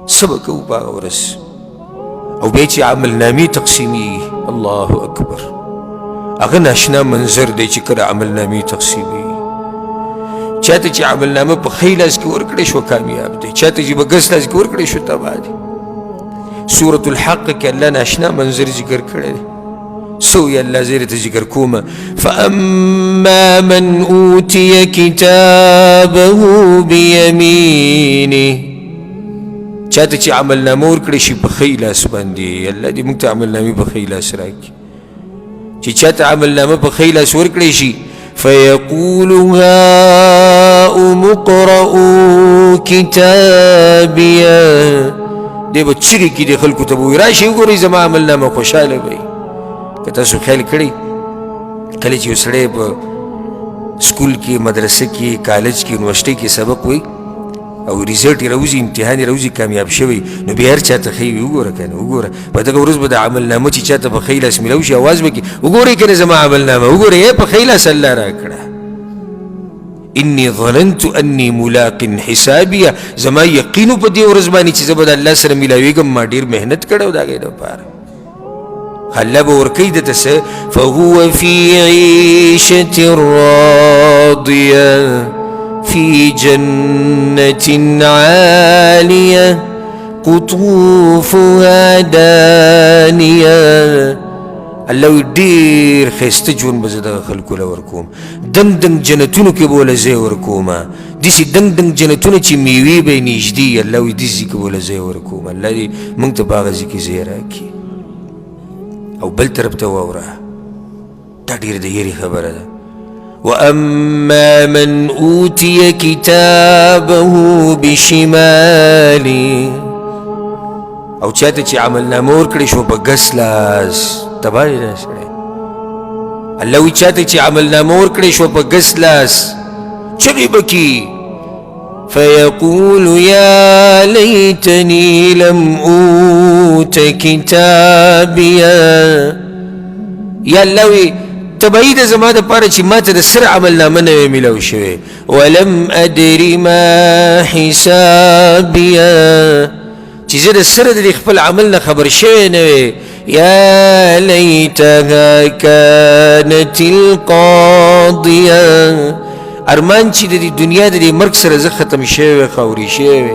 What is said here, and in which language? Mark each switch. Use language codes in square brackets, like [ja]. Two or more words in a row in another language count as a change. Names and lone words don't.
[ps] سبق او باغ ورس او بيتي عمل نامي تقسيمي. [ar] الله اكبر. [ps] اغه ناشنا منظر دی چې کله عمل نامي تقسیمي. چاته چې عمل نامه په ښي لاس کې ورکړی شو کامیاب دی، چاته چې په ګس لاس کې ورکړی شو تباه دی. سورة الحق کې الله ناشنا منظر ذکر کړی دی. سوی الله زیر ته ذکر کومه. [ar] فاما من اوتي كتابه بيمينه، [ps] چاته چې عمل نامه ورکړی شي په ښي لاس باندې. الله دې موږ ته عمل نامې په ښي لاس راکړي. چې چاته عمل نامه په ښي لاس ورکړی شي [ar] فيقول هاؤم اقرءوا كتابيه، [ps] دی به چیغې کړي خلکو ته به وایي راشئ وګورئ زما عمل نامه. خوشحاله به وي. که تاسو خیال کړئ کله چې یو سړی په سکول کې، مدرسه کې، کالج کې، یونیورسټۍ کې سبق وایي او ریزلټ یې راوځي، امتحان یې راوځي، کامیاب شوی، نو بیا هر چا ته ښیي وګوره که نه وګوره. په دغه ورځ به د عمل نامه چې چا ته په ښي لاس میلاو شي اواز به کړي وګورئ که نه زما عمل نامه وګورئ په ښي لاس الله راکړه. [ar] انی ظننت انی ملاق حسابیه، [ps] زما یقینو په دې ورځ باندې چې زه به د الله سره میلاویږم، ما ډېر محنت کړی و د هغې دپاره. الله به ورکوي دته څه [ar] فهو فی عیشة راضیه في جنة عالية قطوفها دانية. [ps] الله وی ډېر ښایسته ژوند به زه دغه خلکو له ورکوم. دنګ دنګ جنتونو کې به وله ځای ورکومه، داسې دنګ دنګ جنتونه چې میوې به یې نږدې. الله وی داسې ځای کې به وله ځای ورکوم. الله دې موږ ته په هغه ځای کې ځای راکړي. او بل طرف ته واوره، دا ډېر د یېرې خبره ده. [ar] واما من اوتي كتابه بشماله، [ps] او چاته چې عمل نامه ورکړی شو په ګس لاس، تباه دی دا سړی. الله وایي چاته چې عمل نامه ورکړی شو په ګس لاس چغې به کي [ar] فيقول يا ليتني لم اوت كتابيه. [ps] یا الله وایي تبعی د زما دپاره چې ما ته د سر عمل نامه نه وی میلاو شوی. [ar] ولم ادري ما حسابیه، [ps] چې زه د سره د خپل عمل نه خبر شوی نه وی. [ar] یا لیتها کانت القاضیه، [ps] ارمان چې د دنیا د مرګ سره زه ختم شوی، خاورې شوی.